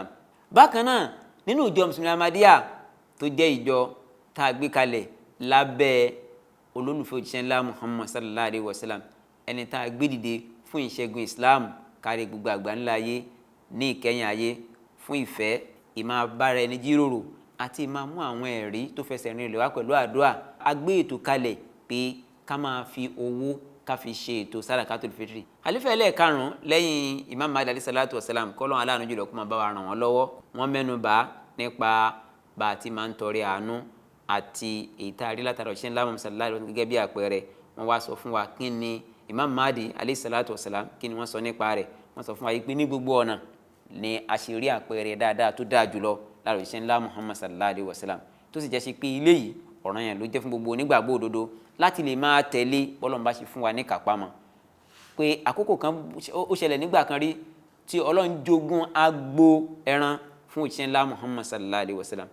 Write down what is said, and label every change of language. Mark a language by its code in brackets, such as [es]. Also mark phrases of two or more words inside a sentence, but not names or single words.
[yo] Bákan náà nínú ìjọ mùsùlùmí Ahmadiyya tó jẹ́ ìjọ tá a gbé kalẹ̀ lábẹ́ olólùfẹ́ òjíṣẹ́ ńlá Muhammad [ar] صلى الله عليه وسلم, [yo] ẹni tá a gbé dìde fún ìṣẹ́gun Islam kárí gbogbo àgbáńlá ayé ní ìkẹyìn ayé, fún ìfẹ́, ìmáa bára ẹni jíròrò àti ìmáa mú àwọn ẹ̀rí tó fẹsẹ̀ rinlẹ̀ wá pẹ̀lú àdúrà. A gbé ètò kalẹ̀ pé ká máa fi owó ká fi ṣe ètò sadakatul fitri. Àlífà ẹlẹ́ẹ̀karùn-ún lẹ́yìn Imam Mahdi [ar] عليه الصلاة والسلام, [yo] kọ́lọ́n aláàánú jùlọ kó máa bá wa ràn wọ́n lọ́wọ́, wọ́n mẹ́nu bà nípa bá a ti máa ń tọrẹ àánú àti èyí tá a rí látara òjíṣẹ́ ńlá Muhammad [ar] صلى الله عليه وسلم [yo] gẹ́gẹ́ bí àpẹẹrẹ. Wọ́n wá sọ fún wa kí ni Imam Mahdi [ar] عليه الصلاة والسلام [yo] kí ni wọ́n sọ nípa rẹ̀. Wọ́n sọ fún wa yìí pé ní gbogbo ọ̀nà ni a ṣe rí àpẹẹrẹ dáadáa tó dáa jùlọ lára òjíṣẹ́ ńlá Muhammad [ar] صلى الله عليه وسلم, [yo] tó sì jẹ́ sí pé ilé yìí ọ̀ranyàn ló jẹ́ fún gbogbo onígbàgbọ́ òdodo láti lè máa tẹ̀lé bọ́lọ́run bá ṣe fún wa ní kápámọ́. Pé àkókò kan ó ṣẹlẹ̀ nígbà kan rí tí Ọlọ́run jogún agbo ẹran fún òjíṣẹ́ ńlá Muhammad [ar] صلى الله عليه وسلم.